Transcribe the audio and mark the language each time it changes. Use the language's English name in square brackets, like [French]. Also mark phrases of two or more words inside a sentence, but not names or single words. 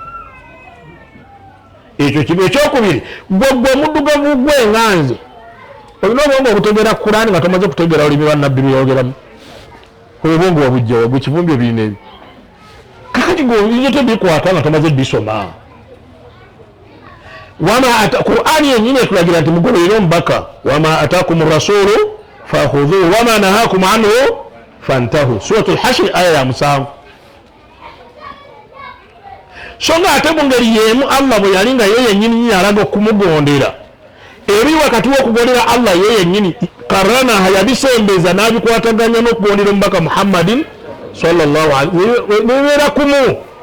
[Ganda] ekyo kimu ekyokubiri gwe muddugavu gwe ŋŋanze olina obwongo okutegeera Qur'ani nga tomaze kutegeera olimi bannabbi byeyogeramu obwongo wabujjawa gwe kivumbye birina ebyo kakati gwe tebikwata nga tomaze bisoma Qur'ani yennyini etulagira nti mugoberere omubaka [Arabic] وما آتاكم الرسول فخذوه وما نهاكم عنه فانتهوا سورة الحشر [Ganda] aya ya musanvu so nga ate mu ngeri y'emu Allah bwe yali nga ye yennyini alaga okumugondera eri wakati w'okugondera Allah ye yennyini karanaha yabisembeza n'abikwataganya n'okugondera omubaka Muhammadin [Arabic] صلى الله عليه [Ganda] bibeera kumu